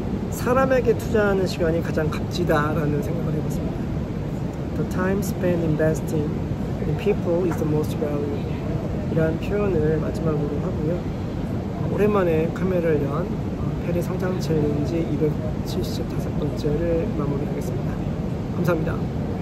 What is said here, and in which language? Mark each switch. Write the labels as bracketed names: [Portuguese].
[Korean] 사람에게 투자하는 시간이 가장 값지다라는 생각을 해봤습니다. [English] The time spent investing in people is the most valuable. [Korean] 이란 표현을 마지막으로 하고요. 오랜만에 카메라를 연 페리 성장 챌린지 275번째를 마무리하겠습니다. 감사합니다.